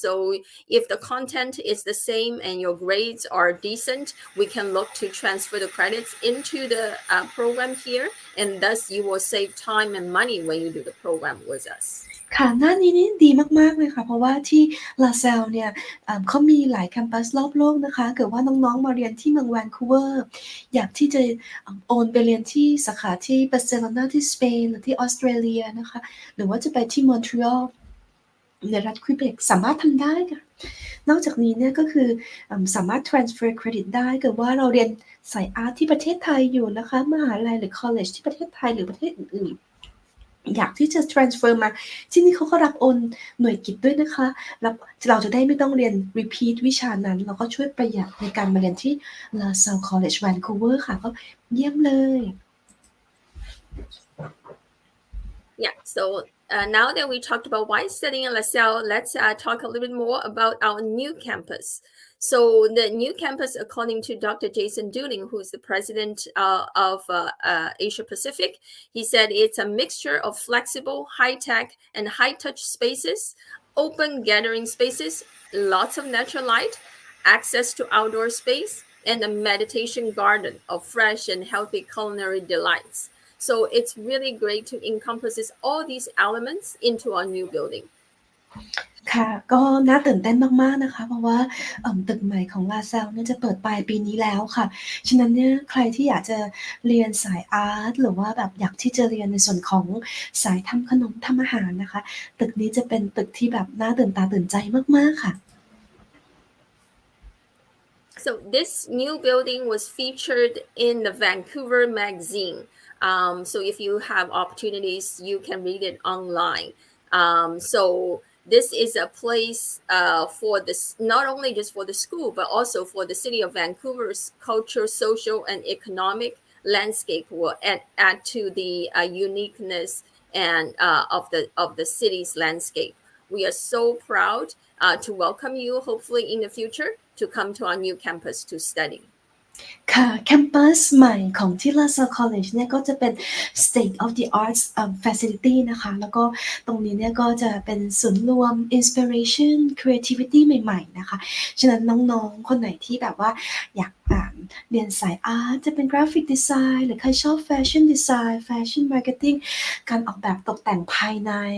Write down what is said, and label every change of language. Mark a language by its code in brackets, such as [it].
[en] So if the content is the same and your grades are decent, we can look to transfer the credits into the program here, and thus you will save time and money when you do the program with us. [th] ค่ะหน้านี้นี่ดีมากๆเลยค่ะเพราะว่าที่ LaSalle เนี่ยเขามีหลายแคมปัสรอบโลกนะคะเกิดว่าน้องๆมาเรียนที่เมืองแวนคูเวอร์อยากที่จะโอนไปเรียนที่สาขาที่บาร์เซโลนาที่สเปนหรือที่ออสเตรเลียนะคะหรือว่าจะไปที่มอนทรีออล ในรัฐควิเบกสามารถทำได้ค่ะนอกจากนี้เนี่ยก็คือสามารถ transfer credit ได้เกิดว่าเราเรียนสายอาร์ตที่ประเทศไทยอยู่นะคะมหาลัยหรือ college ที่ประเทศไทยหรือประเทศอื่นๆอยากที่จะ transfer มาที่นี่เขาก็รับโอนหน่วยกิตด้วยนะคะเราจะได้ไม่ต้องเรียน repeat วิชานั้นเราก็ช่วยประหยัดในการมาเรียนที่ LaSalle College Vancouver ค่ะก็เยี่ยมเลย [en] Yeah, so now that we talked about why studying at LaSalle, let's talk a little bit more about our new campus. So the new campus, according to Dr. Jason Dooling, who's the president of Asia Pacific, he said it's a mixture of flexible, high-tech, and high-touch spaces, open gathering spaces, lots of natural light, access to outdoor space, and a meditation garden of fresh and healthy culinary delights. So it's really great to encompasses all these elements into our new building. [th] ค่ะก็น่าตื่นเต้นมากๆนะคะเพราะว่าตึกใหม่ของ LaSalle เนี่ยจะเปิดปลายปีนี้แล้วค่ะฉะนั้นเนี่ยใครที่อยากจะเรียนสายอาร์ตหรือว่าแบบอยากที่จะเรียนในส่วนของสายทำขนมทำอาหารนะคะตึกนี้จะเป็นตึกที่แบบน่าตื่นตาตื่นใจมากๆค่ะ [en] So this new building was featured in the Vancouver magazine. So if you have opportunities, you can read it online. So this is a place for this, not only just for the school, but also for the city of Vancouver's culture, social, and economic landscape will add to the uniqueness and of the city's landscape. We are so proud to welcome you, hopefully in the future, to come to our new campus to study. [th] ค่ะแคมปัสใหม่ของที่ LaSalle College เนี่ยก็จะเป็น State of the Arts Facility นะคะแล้วก็ตรงนี้เนี่ยก็จะเป็นศูนย์รวม Inspiration Creativity ใหม่ๆนะคะฉะนั้นน้องๆคนไหนที่แบบว่าอยากเรียนสายอาร์ตจะเป็น Graphic Design หรือใครชอบ Fashion Design Fashion Marketing การออกแบบตกแต่งภายใน